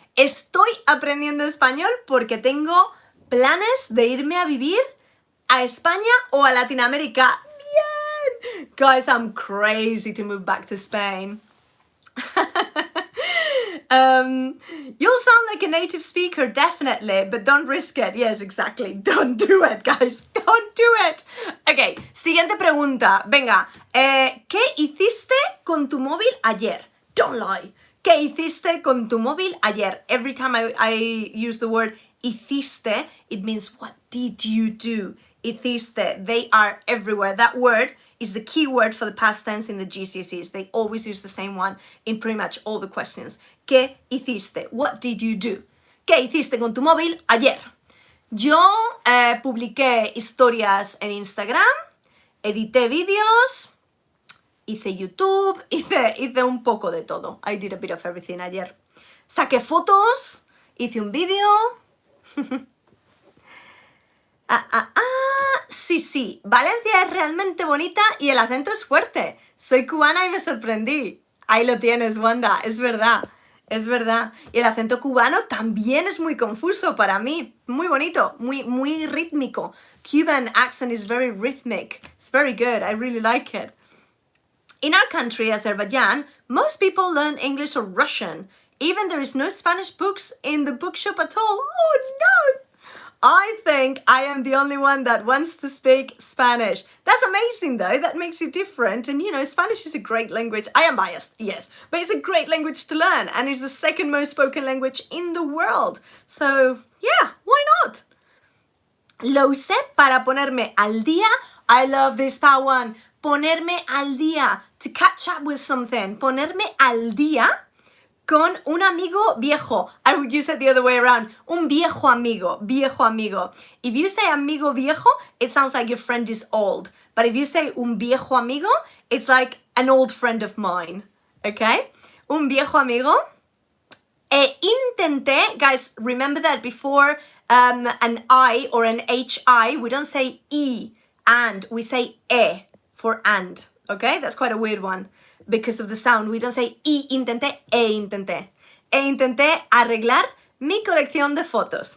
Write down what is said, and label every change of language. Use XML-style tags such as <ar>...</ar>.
<es>Estoy aprendiendo español porque tengo planes de irme a vivir a España o a Latinoamérica. Bien!</es> <en>Guys, I'm crazy to move back to Spain. You'll sound like a native speaker, definitely, but don't risk it. Yes, exactly. Don't do it, guys. Don't do it.</en> <es>Ok, siguiente pregunta. Venga, ¿qué hiciste con tu móvil ayer?</es> <en>Don't lie.</en> <es>¿Qué hiciste con tu móvil ayer?</es> <en>Every time I use the word hiciste, it means what did you do? Hiciste. They are everywhere. That word is the key word for the past tense in the GCSEs. They always use the same one in pretty much all the questions.</en> <es>¿Qué hiciste?</es> <en>What did you do?</en> <es>¿Qué hiciste con tu móvil ayer? Yo publiqué historias en Instagram, edité vídeos, hice YouTube, hice un poco de todo.</es> <en>I did a bit of everything ayer.</en> <es>Saqué fotos, hice un vídeo. Sí, Valencia es realmente bonita y el acento es fuerte. Soy cubana y me sorprendí. Ahí lo tienes, Wanda, es verdad. Y el acento cubano también es muy confuso para mí. Muy bonito, muy rítmico.</es> <en>Cuban accent is very rhythmic. It's very good, I really like it. In our country, Azerbaijan, most people learn English or Russian. Even there is no Spanish books in the bookshop at all. Oh no! I think I am the only one that wants to speak Spanish. That's amazing though, that makes you different. And you know, Spanish is a great language. I am biased, yes, but it's a great language to learn and it's the second most spoken language in the world. So yeah, why not?</en> <es>Lo usé para ponerme al día.</es> <en>I love this part one.</en> <es>Ponerme al día,</es> <en>to catch up with something.</en> <es>Ponerme al día con un amigo viejo.</es> <en>I would use it the other way around.</en> <es>Un viejo amigo.</es> <en>If you say</en> <es>amigo viejo,</es> <en>it sounds like your friend is old. But if you say</en> <es>un viejo amigo,</es> <en>it's like an old friend of mine. Okay?</en> <es>Un viejo amigo.</es> <en>Intenté, guys, remember that before an I or an HI, we don't say I, and, we say E for and. Okay? That's quite a weird one. Because of the sound, we don't say</en> <es>y intenté, intenté. Intenté arreglar mi colección de fotos.</es>